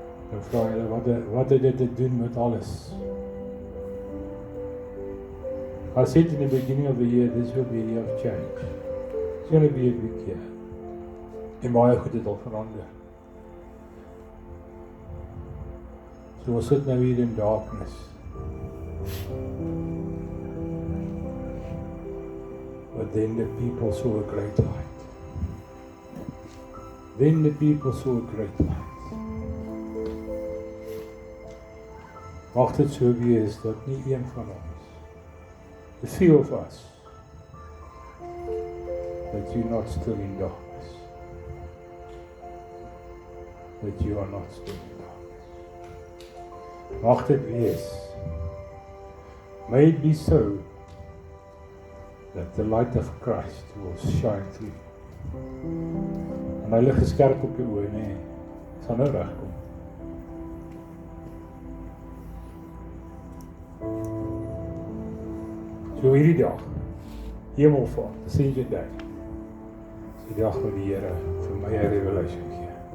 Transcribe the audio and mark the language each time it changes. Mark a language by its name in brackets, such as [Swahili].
[Afrikaans] Nou vra hulle, wat het dit te doen met alles? [English] I said in the beginning of the year, this will be a year of change. It's going to be a big year. [Afrikaans] En baie goed het al verander. So ons sit nou hier in [English] darkness. But then the people saw a great light. Then the people saw a great light. [Afrikaans] Mag dit so wees dat nie een van ons, [English] the few of us, that you're not still in darkness. That you are not still in darkness. [Afrikaans] Mag dit wees. [English] May it be so that the light of Christ will shine through you. [Afrikaans] En hy lig geskerp op jou oë, nee. Sal nou regkom. So hierdie dag, Hemelvaart, Ascension Day, is die dag wat die Here vir my 'n revelation gee.